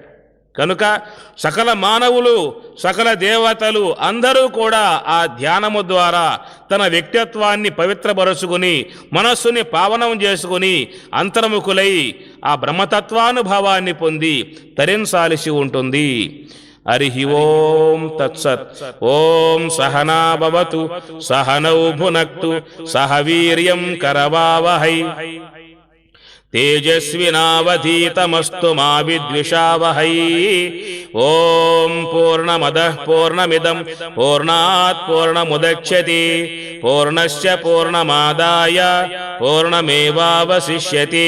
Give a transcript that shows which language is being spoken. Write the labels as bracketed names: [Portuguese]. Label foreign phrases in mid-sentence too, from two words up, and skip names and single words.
[Telugu] కనుక సకల మానవులు, సకల దేవతలు అందరూ కూడా ఆ ధ్యానము ద్వారా తన వ్యక్తిత్వాన్ని పవిత్రపరుచుకుని మనస్సుని పావనం చేసుకుని అంతర్ముఖులై ఆ బ్రహ్మతత్వానుభవాన్ని పొంది తరించాల్సి ఉంటుంది. [Sanskrit] हरिः ओं तत्सत्। ओं सहना भवतु सहनौ भुनक्तु सह वीर्यं करवावहै तेजस्विनावधीतमस्तु मा विद्विषावहै। ओं पूर्णमदः पूर्णमिदं पूर्णात् पूर्णमुदच्यते पूर्णस्य पूर्णमादाय पूर्णमेवावशिष्यते।